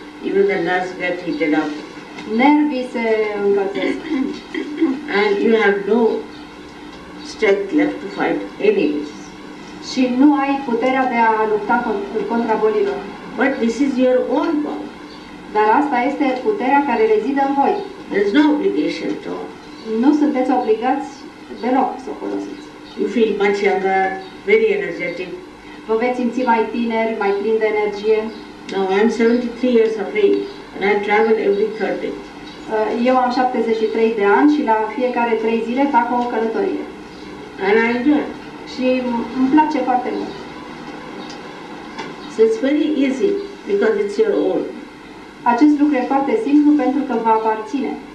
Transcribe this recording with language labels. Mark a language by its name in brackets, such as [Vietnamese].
[English] Even the nerves get heated up. [Romanian] Nervii se încălzesc. [English] And you have no strength left to fight enemies. [Romanian] și nu ai puterea de a lupta contra bolilor. [English] But this is your own power. [Romanian] Dar asta este puterea care rezidă în voi. [English] There's no obligation at all. [Romanian] Nu sunteți obligați deloc să o folosiți. [English] You feel much younger, very energetic. [Romanian] Vă veți simți mai tineri, mai plini de energie. [English] Now I am 73 years of age and I travel every third day. [Romanian] Eu am 73 de ani și la fiecare 3 zile fac o călătorie. [English] And I enjoy it. [Romanian] Și îmi place foarte mult. [English] So it's very easy because it's your own. [Romanian] Acest lucru e foarte simplu pentru că vă aparține.